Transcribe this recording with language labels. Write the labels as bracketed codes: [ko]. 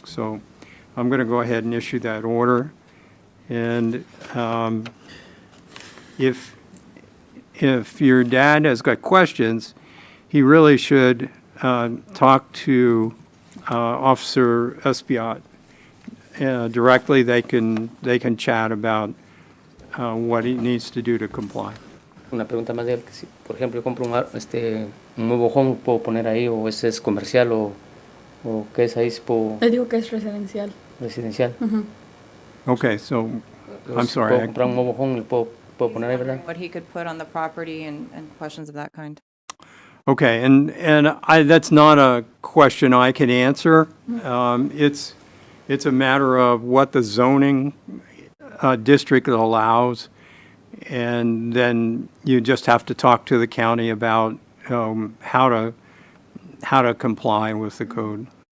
[en] So I'm going to go ahead and issue that order. And if your dad has got questions, he really should talk to Officer Espiat directly. They can chat about what he needs to do to comply. [es] Una pregunta más de él, que si, por ejemplo, yo compro un nuevo home, ¿puedo poner ahí o ese es comercial o qué es ahí? Le digo que es residencial. Residencial. [en] Okay, so, I'm sorry. [es] Puedo comprar un nuevo home, le puedo poner ahí, ¿verdad? [en] What he could put on the property and questions of that kind. Okay, and that's not a question I can answer. It's a matter of what the zoning district allows, and then you just have to talk to the county about how to comply with the code.